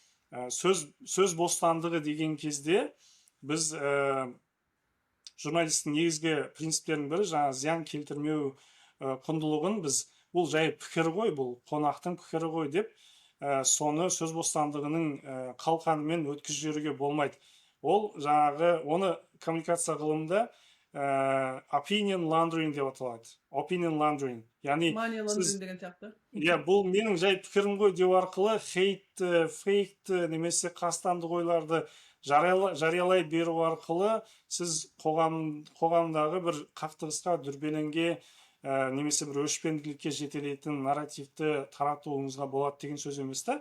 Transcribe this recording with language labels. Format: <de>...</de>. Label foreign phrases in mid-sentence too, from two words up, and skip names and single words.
<kk>Сөз бостандығы деген кезде біз журналистің негізгі принциптерінің бірі жаңа зиян келтірмеу құндылығын біз, бұл жай пікір ғой, бұл қонақтың пікірі ғой деп, соны сөз бостандығының қалқанымен өткізіп жіберуге болмайды. Ол жаңағы, оны коммуникация ғылымында</kk> <en>opinion laundering</en> <kk>деп аталады.</kk> <en>Opinion laundering. Яғни money laundering</en> <kk>деген сияқты. Иә, бұл менің жай пікірім ғой деу арқылы хейтті, фейкті немесе қастандық ойларды жариялай беру арқылы сіз қоғамдағы бір қақтығысқа, дүрбелеңге немесе бір өшпенділікке жетелейтін нарративті таратуыңызға болады деген сөз емес та.</kk>